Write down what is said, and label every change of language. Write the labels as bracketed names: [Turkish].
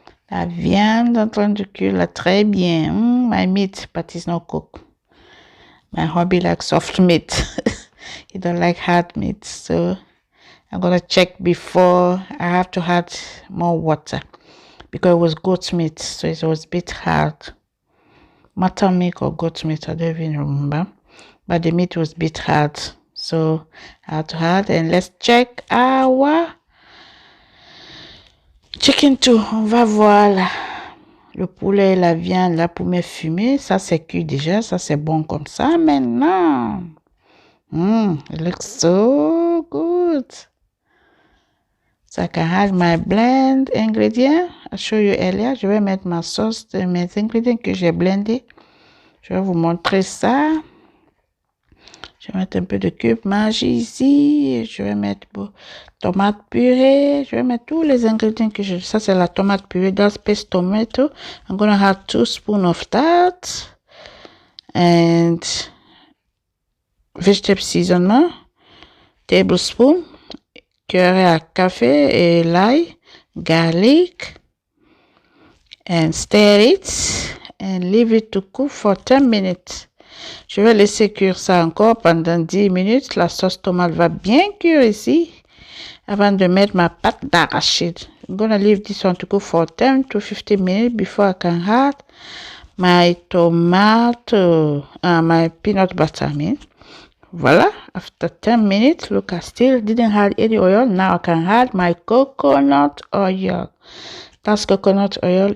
[French] La viande en train de cuire là, très bien. [English] My meat, but it's not cooked. My hubby likes soft meat. He don't like hard meat. So I'm gonna check before I have to add more water because it was goat meat, so it was a bit hard. Mutton meat or goat meat, I don't even remember. But the meat was a bit hard. So I had to add, and let's check our chicken too. [French] On va voir là. Le poulet et la viande là pour me fumer. Ça c'est cuit déjà. Ça c'est bon comme ça maintenant. [English] It looks so good. So I can add my blend ingredient. I show you earlier. [French] Je vais mettre ma sauce, mes ingrédients que j'ai blendés. Je vais vous montrer ça. Je vais mettre un peu de cube Maggi ici. Je vais mettre tomate purée. Je vais mettre tous les ingrédients que j'ai. Ça, c'est la tomate purée. [English] That's paste tomato. I'm going to add 2 spoons of that. And vegetable seasoning. [French] Tablespoon. Curry à café et l'ail. [English] Garlic. And stir it. And leave it to cook for 10 minutes. [French] Je vais laisser cuire ça encore pendant 10 minutes. La sauce tomate va bien cuire ici avant de mettre ma pâte d'arachide. [English] I'm gonna leave this one to cook for 10 to 15 minutes before I can add my tomato, my peanut butter. Voilà, after 10 minutes, look, I still didn't add any oil. Now I can add my coconut oil. That's coconut oil.